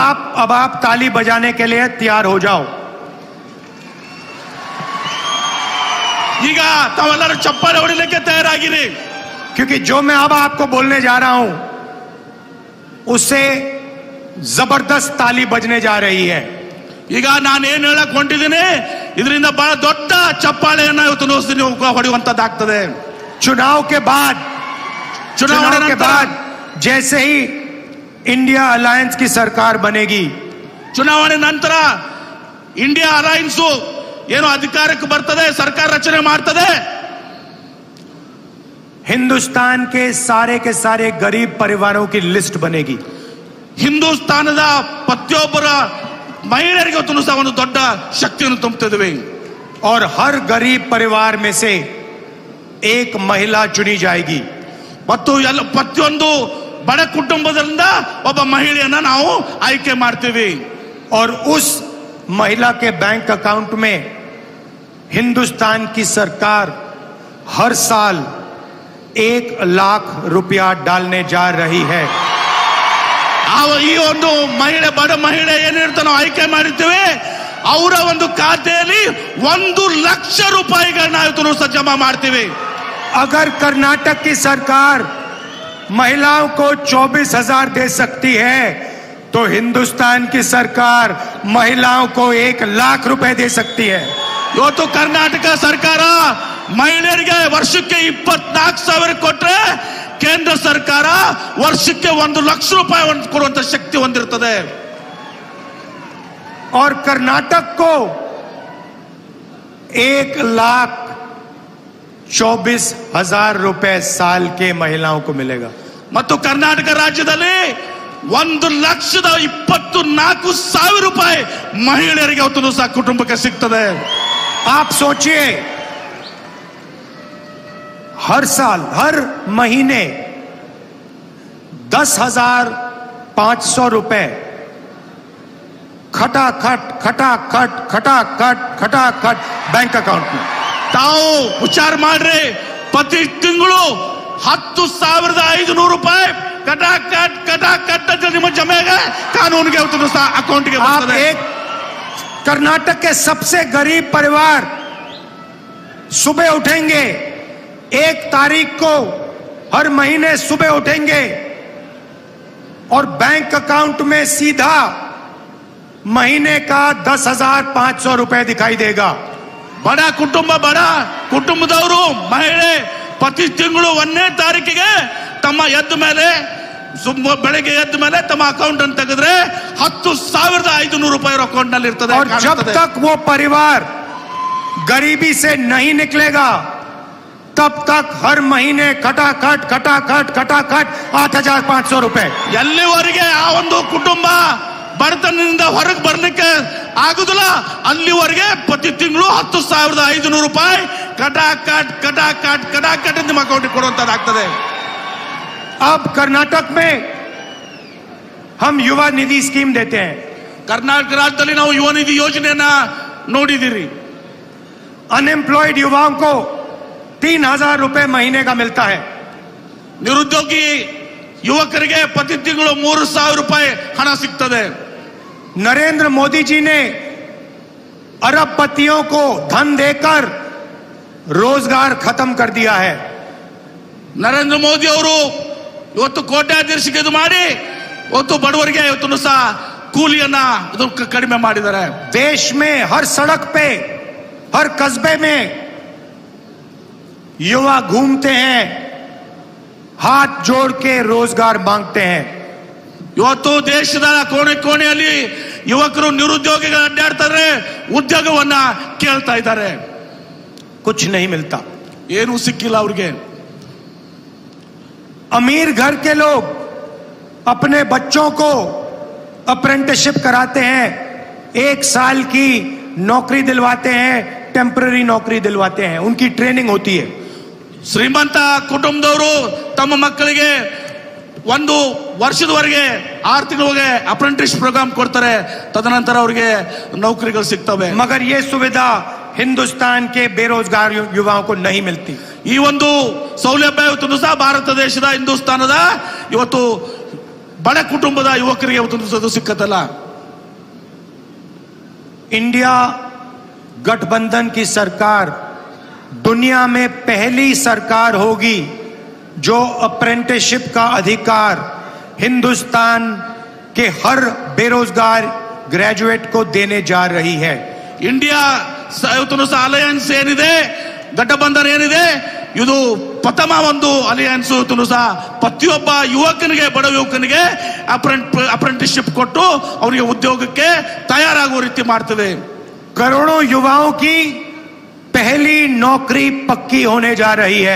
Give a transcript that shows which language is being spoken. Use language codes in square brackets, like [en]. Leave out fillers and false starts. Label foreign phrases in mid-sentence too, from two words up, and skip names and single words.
[hi] अब आप ताली बजाने के लिए तैयार हो जाओ. [kn] ಈಗ ತಾವೆಲ್ಲರೂ ಚಪ್ಪಾಳೆ ಹೊಡಿಲಿಕ್ಕೆ ತಯಾರಾಗಿರಿ. [hi] क्योंकि जो मैं अब आपको बोलने जा रहा हूं उससे जबरदस्त ताली बजने जा रही है. [kn] ಈಗ ನಾನು ಏನ್ ಹೇಳಕ್ ಹೊಂಟಿದ್ದೀನಿ, ಇದರಿಂದ ಬಹಳ ದೊಡ್ಡ ಚಪ್ಪಾಳೆಯನ್ನ ಇವತ್ತು ಹೊಡೆಯುವಂತದ್ದಾಗ್ತದೆ. [hi] चुनाव के बाद जैसे ही इंडिया अलायंस की सरकार बनेगी, [kn] ಚುನಾವಣೆ ನಂತರ ಇಂಡಿಯಾ ಅಲಯನ್ಸ್ ಏನು ಅಧಿಕಾರಕ್ಕೆ ಬರ್ತದೆ, ಸರ್ಕಾರ ರಚನೆ ಮಾಡ್ತದೆ, [hi] हिंदुस्तान के सारे गरीब परिवारों की लिस्ट बनेगी. [kn] ಹಿಂದೂಸ್ತಾನದ ಪ್ರತಿಯೊಬ್ಬರ ಮಹಿಳೆಯರಿಗೆ ಇವತ್ತು ಸಹ ಒಂದು ದೊಡ್ಡ ಶಕ್ತಿಯನ್ನು ತುಂಬುತ್ತಿದ್ದೇವೆ. [hi] और हर गरीब परिवार में से एक महिला चुनी जाएगी. [kn] ಮತ್ತು ಎಲ್ಲ ಪ್ರತಿಯೊಂದು ಬಡ ಕುಟುಂಬದಿಂದ ಒಬ್ಬ ಮಹಿಳೆಯನ್ನ ನಾವು ಆಯ್ಕೆ ಮಾಡ್ತೀವಿ. [hi] और उस महिला के [en] bank account [hi] में हिंदुस्तान की सरकार हर साल 1 लाख रुपया डालने जा रही है. [kn] ಈ ಒಂದು ಮಹಿಳೆ, ಬಡ ಮಹಿಳೆ ಏನಿರ್ತ ನಾವು ಆಯ್ಕೆ ಮಾಡಿರ್ತೀವಿ, ಅವರ ಒಂದು ಖಾತೆಯಲ್ಲಿ 1 ಲಕ್ಷ ರೂಪಾಯಿಗಳನ್ನ ಇವತ್ತು ಸಹ ಜಮಾ ಮಾಡ್ತೀವಿ. [hi] अगर कर्नाटक की सरकार महिलाओं को 24,000 दे सकती है तो हिंदुस्तान की सरकार महिलाओं को 1 लाख रुपए दे सकती है. [kn] ಇವತ್ತು ಕರ್ನಾಟಕ ಸರ್ಕಾರ ಮಹಿಳೆಯರಿಗೆ ವರ್ಷಕ್ಕೆ 24,000 ಕೊಟ್ರೆ ಕೇಂದ್ರ ಸರ್ಕಾರ ವರ್ಷಕ್ಕೆ 1 ಲಕ್ಷ ರೂಪಾಯಿ ಕೊಡುವಂತ ಶಕ್ತಿ ಹೊಂದಿರುತ್ತದೆ. [hi] और कर्नाटक को 1,24,000 रुपए साल के महिलाओं को मिलेगा. [kn] ಮತ್ತು ಕರ್ನಾಟಕ ರಾಜ್ಯದಲ್ಲಿ 1,24,000 ರೂಪಾಯಿ ಮಹಿಳೆಯರಿಗೆ ಅವತ್ತು ಸಹ ಕುಟುಂಬಕ್ಕೆ ಸಿಗ್ತದೆ. [hi] आप सोचिए, हर साल हर महीने 10,500 रुपए खटाखट खटाखट खटाखट खटाखट [en] bank account [hi] में. [kn] ತಾವು ವಿಚಾರ ಮಾಡ್ರಿ, ಪ್ರತಿ ತಿಂಗಳು 10,500 ರೂಪಾಯಿ ಕಟಾಕಟ್ ಕಟಾಕಟ್ ಅಂತ ನಿಮ್ಮ ಜಮೆಗೆ ಕಾನೂನಿಗೆ ಅಕೌಂಟ್ಗೆ [hi] आप एक कर्नाटक के सबसे गरीब परिवार सुबह उठेंगे, 1 तारीख को हर महीने सुबह उठेंगे और [en] bank account [hi] में सीधा महीने का 10,500 रुपए दिखाई देगा. [kn] ಬಡ ಕುಟುಂಬದವರು ಮಹಿಳೆ ಪ್ರತಿ ತಿಂಗಳು 1ನೇ ತಾರೀಕಿಗೆ ತಮ್ಮ ಬೆಳಗ್ಗೆ ಎದ್ದ ಮೇಲೆ ತಮ್ಮ ಅಕೌಂಟ್ ಅನ್ನು ತೆಗೆದ್ರೆ 10,500 ರೂಪಾಯಿ ಅಕೌಂಟ್ ನಲ್ಲಿ ಇರ್ತದೆ. [hi] और जब तक वो परिवार गरीबी से नहीं निकलेगा तब तक हर महीने खटाखट खटाखट खटाखट 8,500 रुपए. [kn] ಎಲ್ಲಿವರೆಗೆ ಆ ಒಂದು ಕುಟುಂಬ ಬಡತನದಿಂದ ಹೊರಗೆ ಬರ್ಲಿಕ್ಕೆ ಆಗುದಿಲ್ಲ ಅಲ್ಲಿವರೆಗೆ ಪ್ರತಿ ತಿಂಗಳು 10,500 ರೂಪಾಯಿ ಕಟಾಕಟ್ ಕಟಾಕಟ್ ಕಟಾಕಟ್ ನಿಮ್ಮ ಅಕೌಂಟ್ ಕೊಡುವಂತದ್ದಾಗ್ತದೆ. [hi] अब कर्नाटक में हम युवा निधि स्कीम देते हैं. [kn] ಕರ್ನಾಟಕ ರಾಜ್ಯದಲ್ಲಿ ನಾವು ಯುವ ನಿಧಿ ಯೋಜನೆಯನ್ನ ನೋಡಿದಿರಿ. [hi] अनएम्प्लॉयड युवाओं को 3,000 रुपए महीने का मिलता है. [kn] ನಿರುದ್ಯೋಗಿ ಯುವಕರಿಗೆ ಪ್ರತಿ ತಿಂಗಳು 3,000 ರೂಪಾಯಿ ಹಣ ಸಿಗ್ತದೆ. [hi] नरेंद्र मोदी जी ने अरबपतियों को धन देकर रोजगार खत्म कर दिया है. [kn] ನರೇಂದ್ರ ಮೋದಿ ಅವರು ಇವತ್ತು ಕೋಟ್ಯಾಧೀಶಕ್ಕೆ ಇದು ಮಾಡಿ ಇವತ್ತು ಬಡವರಿಗೆ ಇವತ್ತು ಸಹ ಕೂಲಿಯನ್ನ ಕಡಿಮೆ ಮಾಡಿದ್ದಾರೆ. [hi] देश में हर सड़क पे हर कस्बे में युवा घूमते हैं, हाथ जोड़ के रोजगार मांगते हैं. [kn] ಇವತ್ತು ದೇಶದ ಕೋಣೆ ಕೋಣೆಯಲ್ಲಿ ಯುವಕರು ನಿರುದ್ಯೋಗಿಗಳು ಅಡ್ಡಾಡ್ತಾರೆ, ಉದ್ಯೋಗವನ್ನ ಕೇಳ್ತಾ ಇದ್ದಾರೆ. [hi] कुछ नहीं मिलता, [kn] ಏನು ಸಿಕ್ಕಿಲ್ಲ ಅವ್ರಿಗೆ. [hi] अमीर घर के लोग अपने बच्चों को अप्रेंटिसशिप कराते हैं, 1 साल की नौकरी दिलवाते हैं, टेम्पररी नौकरी दिलवाते हैं, उनकी ट्रेनिंग होती है. [kn] ಶ್ರೀಮಂತ ಕುಟುಂಬದವರು ತಮ್ಮ ಮಕ್ಕಳಿಗೆ 1 ವರ್ಷದವರೆಗೆ 6 ತಿಂಗಳಿಗೆ [en] apprentice program [kn] ಕೊಡ್ತಾರೆ, ತದನಂತರ ಅವರಿಗೆ ನೌಕರಿಗಳು ಸಿಗ್ತವೆ. [hi] मगर ये सुविधा हिंदुस्तान के बेरोजगार युवाओं को नहीं मिलती. [kn] ಈ ಒಂದು ಸೌಲಭ್ಯ ಇವತ್ತು ಸಹ ಭಾರತ ದೇಶದ ಹಿಂದೂಸ್ತಾನದ ಇವತ್ತು ಬಡ ಕುಟುಂಬದ ಯುವಕರಿಗೆ ಇವತ್ತು ಸಿಕ್ಕತ್ತಲ್ಲ. [hi] इंडिया गठबंधन की सरकार दुनिया में पहली सरकार होगी जो अप्रेंटिसशिप का अधिकार हिंदुस्तान के हर बेरोजगार ग्रेजुएट को देने जा रही है. [kn] ಇಂಡಿಯಾ ಇವತ್ತು ಸಹ ಅಲಯನ್ಸ್ ಏನಿದೆ, ಗಠಬಂಧನ ಏನಿದೆ, ಇದು ಪ್ರಥಮ ಒಂದು ಅಲಯನ್ಸ್ ಇವತ್ತು ಸಹ ಪ್ರತಿಯೊಬ್ಬ ಯುವಕನಿಗೆ, ಬಡ ಯುವಕನಿಗೆ ಅಪ್ರೆಂಟಿಸ್ಶಿಪ್ ಕೊಟ್ಟು ಅವರಿಗೆ ಉದ್ಯೋಗಕ್ಕೆ ತಯಾರಾಗುವ ರೀತಿ ಮಾಡ್ತದೆ. [hi] करोड़ों युवाओं की पहली नौकरी पक्की होने जा रही है.